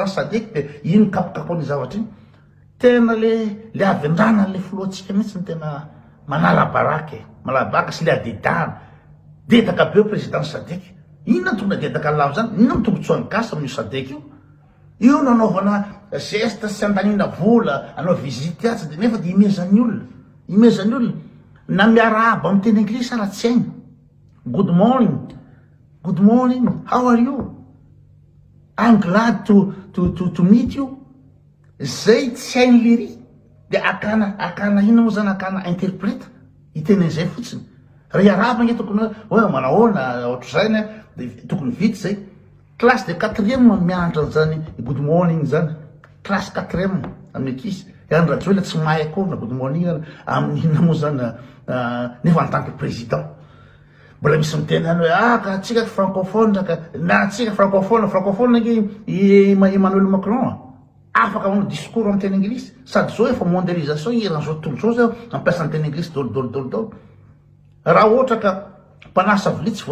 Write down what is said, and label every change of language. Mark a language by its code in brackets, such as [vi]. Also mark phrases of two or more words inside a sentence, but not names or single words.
[mg] SADC dia ino kapokapoany zavatra iny tena le avendrana le filohantsika mihitsy ny tena manalabaraka malabaraka sy le adedahana dedaka be président SADC inona tonga dedaka lavo zany inona mitombontsoany gasy amin'io SADC io nanaovana geste sy andanina vola anao visite atsy dia nefa dia imezany olona na miara aba amin'ny teny anglisy raha tsy hainy good [en] morning how are you I'm glad to meet you [mg] zay tsy hainy liry dia akana ina moa zany akana interprète itenen'izay fotsiny ry araba nge tokony hoe manahoana ohatr'izany dia tokony vity zay [fr] classe de 4e [mg] mianatra an'izany [en] good morning [mg] zany [fr] classe 4e [mg] amin'ny akisy Andry Rajoelina tsy mahay akory na [en] good morning [mg] amin'ny inona moa zany nefa [fr] en tant que président [mg] mbola misy miteny any hoe ka atsika francophone na atsika francophone nge Emmanuel Macron afaka manao discours amin'ny teny anglisy sady zao efa mondialisation eran'izao tontolo zao mampiasa ny teny anglisy dolo raha ohatra ka mpanasa vilia tsy